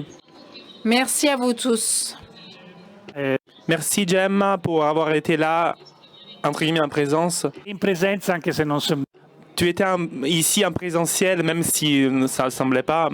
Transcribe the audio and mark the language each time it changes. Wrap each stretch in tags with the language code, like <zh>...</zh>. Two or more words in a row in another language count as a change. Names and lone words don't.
<fr>Merci à vous tous. Merci Gemma pour avoir été là, entre guillemets en présence.</fr> <it>In presenza, anche se non so...</it> <fr>Tu étais ici en présentiel, même si ça ne semblait pas.</fr>